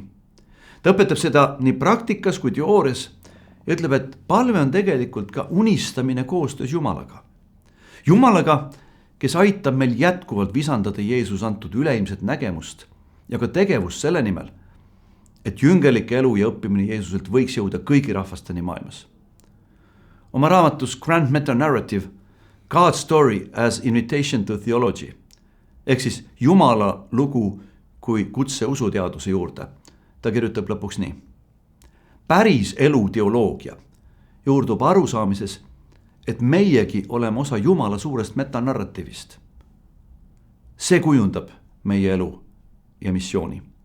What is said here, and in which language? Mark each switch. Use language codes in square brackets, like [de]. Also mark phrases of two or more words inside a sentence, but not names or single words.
[et] Ta õpetab seda nii praktikas kui teoorias ja ütleb, et palve on tegelikult ka unistamine koostöös Jumalaga. Jumalaga, kes aitab meil jätkuvalt visandada Jeesus antud üleilmset nägemust ja ka tegevust selle nimel, et jüngelike elu ja õppimine Jeesuselt võiks jõuda kõigi rahvasteni maailmas. Oma raamatus Grand Meta-Narrative God's Story as Invitation to Theology ehk siis Jumala lugu kui kutse usuteaduse juurde. Ta kirjutab lõpuks nii. Päris elu teoloogia juurdub arusaamises, et meiegi oleme osa Jumala suurest metanarratiivist. See kujundab meie elu ja missiooni.